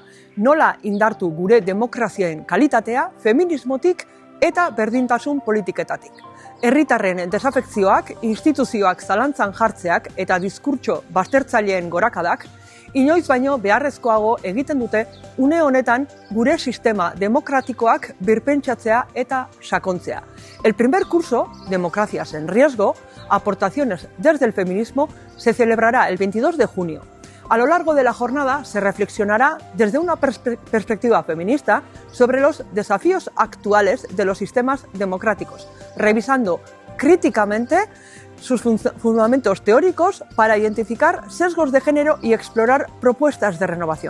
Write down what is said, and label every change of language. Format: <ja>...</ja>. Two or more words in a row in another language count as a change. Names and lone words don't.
<eu>Nola indartu gure demokrazien kalitatea, feminismotik eta berdintasun politiketatik. Herritarren desafekzioak, instituzioak zalantzan jartzeak eta diskurtso baztertzaileen gorakadak inoiz baino beharrezkoago egiten dute une honetan gure sistema demokratikoak birpentsatzea eta sakontzea.</eu> <es>El primer curso, Democracias en Riesgo, aportaciones desde el feminismo, se celebrará el 22 de junio. A lo largo de la jornada se reflexionará desde una perspectiva feminista sobre los desafíos actuales de los sistemas democráticos, revisando críticamente sus fundamentos teóricos para identificar sesgos de género y explorar propuestas de renovación.</es>